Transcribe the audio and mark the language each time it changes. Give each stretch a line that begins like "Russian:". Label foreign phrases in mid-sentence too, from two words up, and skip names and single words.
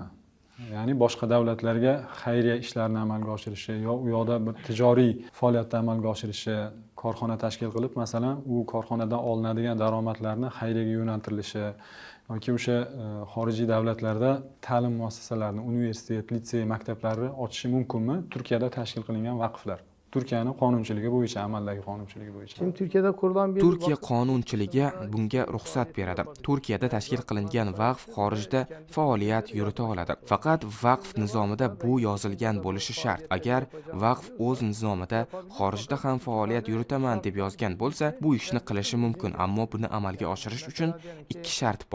Uzbek: Ya'ni boshqa davlatlarga xayriya ishlarini amalga oshirishi yo u yoqda bir tijoriy faoliyatni amalga oshirishi, korxona tashkil qilib, masalan, u korxonadan olinadigan daromadlarni xayriyaga yo'naltirilishi yoki o'sha xorijiy davlatlarda ta'lim muassasalarini, universitet, litsey, maktablarni ochishi mumkinmi? Turkiyada tashkil qilingan vaqflar. Turkiyaning qonunchiligi bo'yicha, amaldagi qonunchiligi bo'yicha.
Turkish: Şimdi Türkiye'de kurulan bir
Uzbek: Turkiya qonunchiligi bunga ruxsat beradi. Turkiyada tashkil qilingan vaqf xorijda faoliyat yurita oladi. Faqat vaqf nizomida bu yozilgan bo'lishi shart. Agar vaqf o'z nizomida xorijda ham faoliyat yuritaman deb yozgan bo'lsa, bu ishni qilishi mumkin, ammo buni amalga oshirish uchun ikki shart bor.